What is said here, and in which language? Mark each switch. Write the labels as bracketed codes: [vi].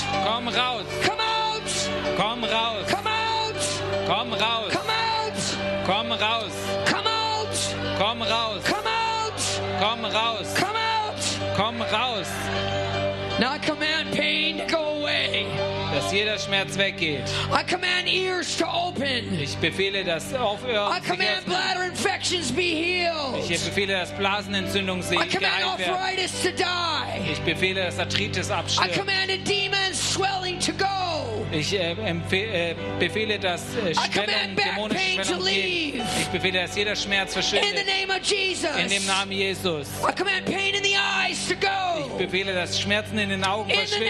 [de] Komm raus. [en] Come out. [de] Komm raus. [en] Come out. [de] Komm raus. [en] Come out. [de] Komm raus. [en] Come out. [de] Komm raus. [en] Come out. [de] Komm raus. [en] Come out. [de] Komm raus. [en] Now I command pain to go away. [de] Dass jeder Schmerz weggeht. [en] I command ears to open. [de] Ich befehle, dass aufhören. [en] I command bladder infections be healed. [de] Ich befehle, dass Blasenentzündungen sich geheilt werden. [en] I command arthritis to die. [de] Ich befehle, dass Arthritis abstirbt. [en] I command edema and swelling to go. [de] Ich befehle, dass Schwellung, dämonische Schwellung [en] to leave. [de] Ich befehle, dass jeder Schmerz verschwindet. [en] In the name of Jesus. [de] In dem Namen Jesus. [en] I command pain in the eyes to go. [de] Ich befehle, dass Schmerzen in den Augen verschwinden.